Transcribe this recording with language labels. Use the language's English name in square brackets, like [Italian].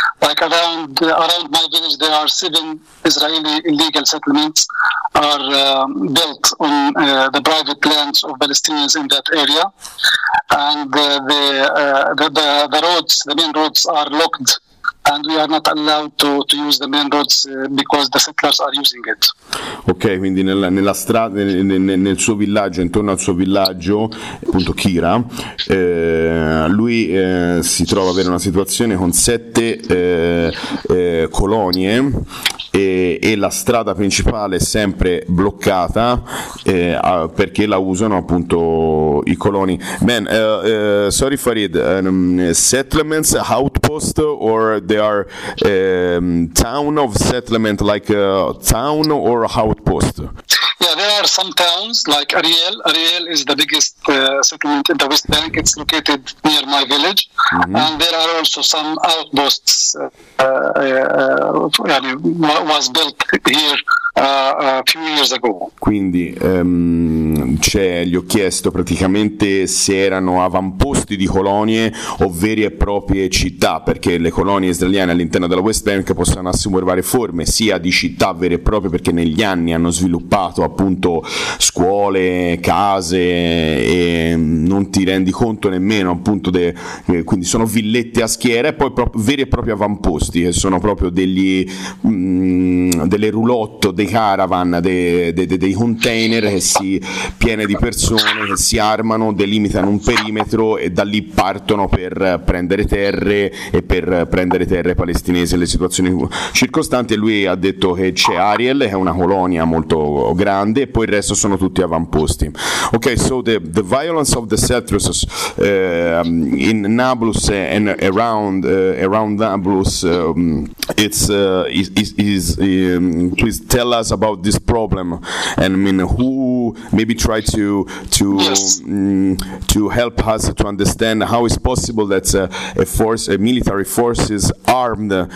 [English] Like around my village, there are 7 Israeli illegal settlements are built on the private lands of Palestinians in that area, and the roads, the main roads, are locked. And we are not allowed to use the main roads because the settlers are using it. [Italian] Ok, quindi nella strada, nel suo villaggio, intorno al suo villaggio, appunto Kira, lui si trova a avere una situazione con 7 colonie e la strada principale è sempre bloccata perché la usano appunto i coloni. [English] Man, sorry Farid, settlements, outpost, or they are town of settlement, like a town or outpost? Yeah, there are some towns like Ariel. Ariel is the biggest settlement in the West Bank. It's located near my village. Mm-hmm. And there are also some outposts was built here few years ago. [Italian] Quindi gli ho chiesto praticamente se erano avamposti di colonie o vere e proprie città, perché le colonie israeliane all'interno della West Bank possono assumere varie forme, sia di città vere e proprie, perché negli anni hanno sviluppato appunto scuole, case, e non ti rendi conto nemmeno appunto quindi sono villette a schiera, e poi veri e propri avamposti, che sono proprio delle roulotte, dei caravan, dei container che si piene di persone che si armano, delimitano un perimetro e da lì partono per prendere terre e per prendere terre palestinesi. Le situazioni circostanti, lui ha detto che c'è Ariel, che è una colonia molto grande, e poi il resto sono tutti avamposti. [English] Ok, so the violence of the settlers in Nablus and around Nablus, please tell us about this problem, and I mean, who maybe try to to help us to understand how it's possible that a military forces armed